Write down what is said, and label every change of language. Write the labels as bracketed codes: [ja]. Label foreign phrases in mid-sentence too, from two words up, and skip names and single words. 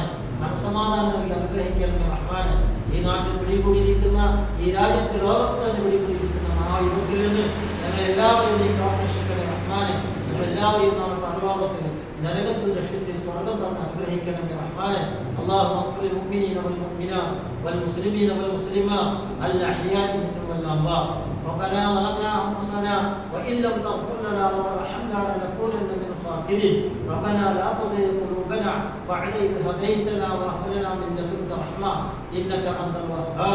[ml] മനസ്സമാധാനം നൽകി അനുഗ്രഹിക്കണമേ റഹ്മാനെ. ഈ നാട്ടിൽ പിടികൂടിയിരിക്കുന്ന, ഈ രാജ്യത്ത് ലോകത്ത് തന്നെ പിടികൂടിയിരിക്കുന്ന മഹായുദ്ധത്തിൽ നിന്ന് ഞങ്ങളെല്ലാവരെയും നീ കാത്തുരക്ഷിക്കണേ റഹ്മാനെ. ഞങ്ങളെല്ലാവരെയും നാളെ പരലോകത്തിൽ നരകത്തിൽ രക്ഷിച്ച് സ്വർഗം തന്ന് അനുഗ്രഹിക്കണമേ റഹ്മാനെ. [ar] اللهم اغفر للمؤمنين والمؤمنات والمسلمين والمسلمات الأحياء منهم والأموات. ربنا ظلمنا أنفسنا وإن لم تغفر لنا وترحمنا لنكونن من الخاسرين. ربنا لا تزغ قلوبنا بعد إذ هديتنا وهب لنا من لدنك رحمة إنك أنت الوهاب.